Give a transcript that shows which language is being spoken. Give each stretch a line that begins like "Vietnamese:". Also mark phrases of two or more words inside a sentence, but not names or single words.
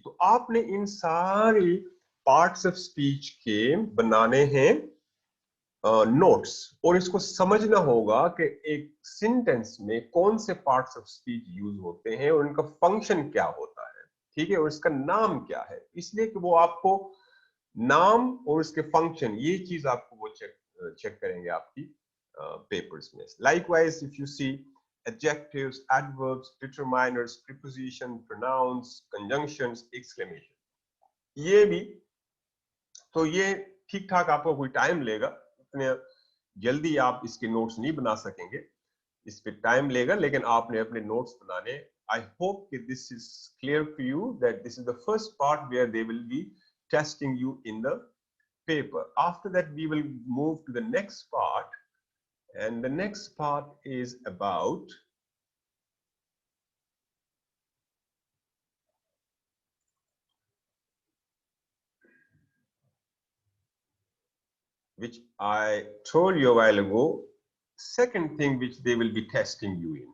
Hindi: तो आपने इन सारे
English: parts of speech
Hindi: के बनाने हैं नोट्स, और इसको समझना होगा कि एक सेंटेंस में कौन से
English: parts of speech
Hindi: यूज होते हैं और इनका फंक्शन क्या होता है, ठीक है, और इसका नाम क्या है। इसलिए कि वो आपको नाम और इसके फंक्शन, ये चीज आपको वो चेक करेंगे आपकी पेपर्स में।
English: likewise if you see adjectives, adverbs, determiners, preposition, pronouns, conjunctions, exclamation,
Hindi: ये भी, तो ये ठीक ठाक आपको कोई टाइम लेगा, इतने जल्दी आप इसके नोट्स नहीं बना सकेंगे, इस पे टाइम लेगा, लेकिन आपने अपने नोट्स बनाने।
English: I hope that this is clear to you that this is the first part where they will be testing you in the paper. After that we will move to the next part, and the next part is about which I told you a while ago, second thing which they will be testing you in.